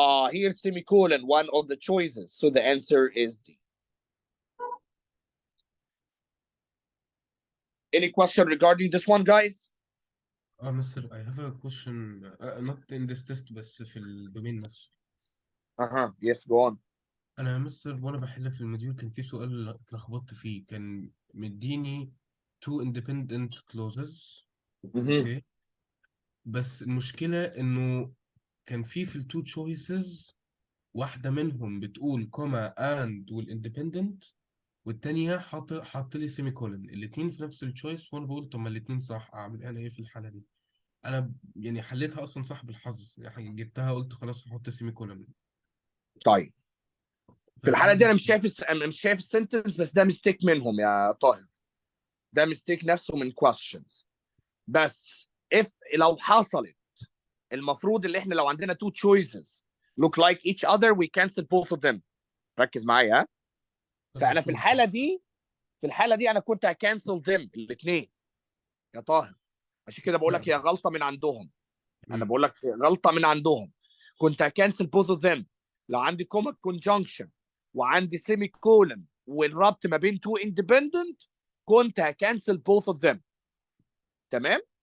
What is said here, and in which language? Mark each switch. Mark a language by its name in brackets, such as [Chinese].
[English] Here, semicolon, one of the choices. So the answer is D. Any question regarding this one, guys? Mr. I have a question, not in this test [Arabic] بس في الدومين نفسه. [English] Yes, go on. [Arabic] أنا يا مستر وأنا بحل في الموديول كان في سؤال اتلخبطت فيه، كان مديني [English] two independent clauses. [Arabic] أوكي. بس المشكلة إنه كان في التو choices واحدة منهم بتقول كوما and والindependent، والتانية حاط لي سيمي كولن. الاتنين في نفس التشويس وأنا بقول طب ما الاتنين صح، أعمل أنا إيه في الحالة دي؟ أنا يعني حليتها أصلا صح بالحظ، يعني جبتها قلت خلاص هحط سيمي كولن. طيب في الحاله فأعمل دي إيه؟ انا مش شايف السنتنس، بس ده ميستيك منهم يا طاهر. ده ميستيك نفسه من questions. بس لو حصلت المفروض اللي احنا لو عندنا [English] two choices look like each other we cancel both of them. [Arabic] ركز معايا ها. فانا في الحاله دي انا كنت هكانسل them الاثنين يا طاهر. عشان كده بقول لك هي غلطه من عندهم. انا بقول لك غلطه من عندهم. كنت هكانسل [English] both of them [Arabic] لو عندي كوما conjunction وعندي سيمي كولن والربط ما بين [English] two independent [Arabic] كنت هكانسل both of them. تمام.